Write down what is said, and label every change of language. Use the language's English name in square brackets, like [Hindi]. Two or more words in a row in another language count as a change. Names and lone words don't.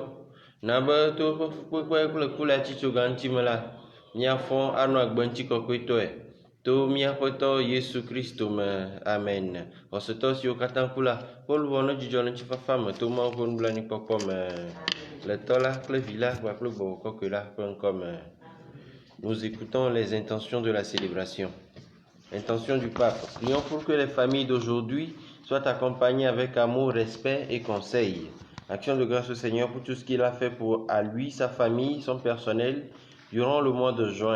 [Ewe] Na be to woƒe fukpekpe kple kuliatsitsoga ŋuti me la, míafɔ anɔ agbe ŋutikɔkɔetɔe. To míaƒetɔ Yesu Kristo me. Amen. Xɔsetɔ siwo katã ku la, wo luʋɔ ne dzidzɔ le ŋutifafa me to Mawu ƒe nublanuikpɔkpɔ me. Le tɔ la kple vi la kpakple gbɔgbɔ kɔkɔe la ƒe ŋkɔ me. [French] Nous écoutons les intentions de la célébration. Intention du pape. Prions pour que les familles d'aujourd'hui soient accompagnées avec amour, respect et conseil. Action de grâce au Seigneur pour tout ce qu'il a fait pour à lui, sa famille, son personnel durant le mois de juin.